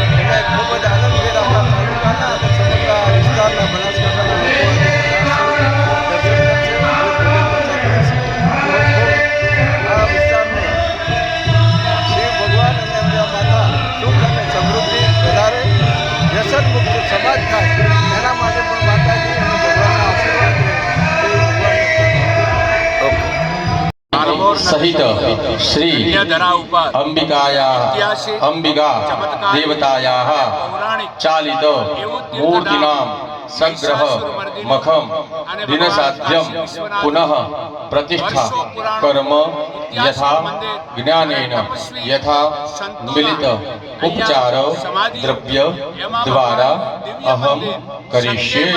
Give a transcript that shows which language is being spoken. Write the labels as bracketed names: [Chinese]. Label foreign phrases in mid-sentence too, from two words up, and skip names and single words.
[Gujarati] એટલે ખૂબ જ આનંદભેર આપણા તાલુકાના અને સમગ્ર વિસ્તારના બનાસકાંઠાના લોકો સમાજ થાય એના માટે પણ માતાજી અને ભગવાનના આશીર્વાદ [Sanskrit] सहित श्री अंबिका देवतायाः चालित मूर्तिनां संग्रह मखम दिनसाध्यम पुनः प्रतिष्ठा कर्म यथा ज्ञानेन यथा मिलित उपचार द्रव्य द्वारा अहम करिष्ये।